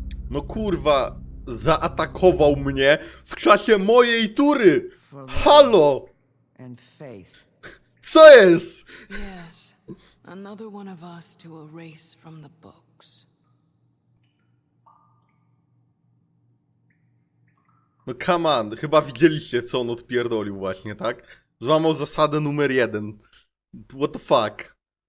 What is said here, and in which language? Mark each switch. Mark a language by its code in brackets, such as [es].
[pl] No kurwa, zaatakował mnie w czasie mojej tury. Halo! [en] And Faith. [pl] Co jest? [en] Yes. Another one of us to erase from the books. [pl] No [en] come on, [pl] chyba widzieliście, co on odpierdolił właśnie, tak? Złamał zasadę numer 1. [en] What the fuck?